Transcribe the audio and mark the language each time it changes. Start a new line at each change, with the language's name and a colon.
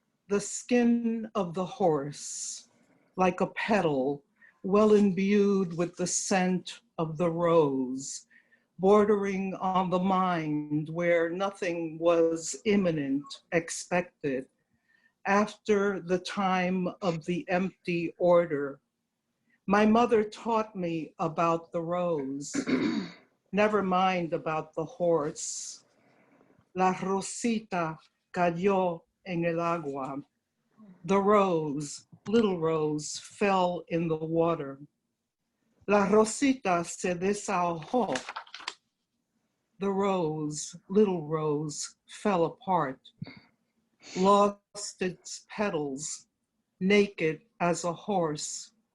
English: The skin of the horse, like a petal, well imbued with the scent of the rose, bordering on the mind where nothing was imminent, expected, after the time of the empty order. My mother taught me about the rose, never mind about the horse.
Spanish: La rosita cayó en el agua.
English: The rose, little rose, fell in the water.
Spanish: La rosita se desahogó.
English: The rose, little rose, fell apart, lost its petals, naked as a horse.